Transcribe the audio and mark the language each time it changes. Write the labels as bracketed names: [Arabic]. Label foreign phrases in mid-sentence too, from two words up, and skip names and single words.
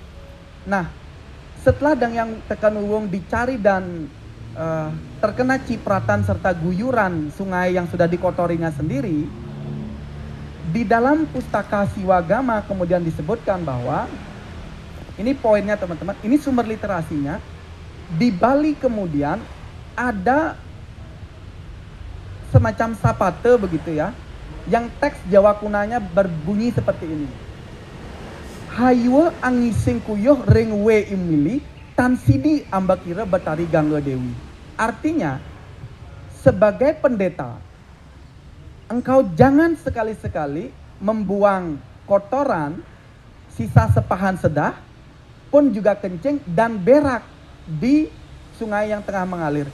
[Indonesian] Nah, setelah yang tekan uwung dicari dan terkena cipratan serta guyuran sungai yang sudah dikotorinya sendiri, di dalam pustaka Siwagama kemudian disebutkan bahwa, ini poinnya teman-teman, ini sumber literasinya, di Bali kemudian ada semacam sapate begitu ya, yang teks Jawa kunanya berbunyi seperti ini. [Kawi] Haywa angising kuyuh ring we imili tan sidi ambakira betari gangga dewi. [Indonesian] Artinya, sebagai pendeta, engkau jangan sekali-sekali membuang kotoran, sisa sepahan sedah, pun juga kencing dan berak di sungai yang tengah mengalir.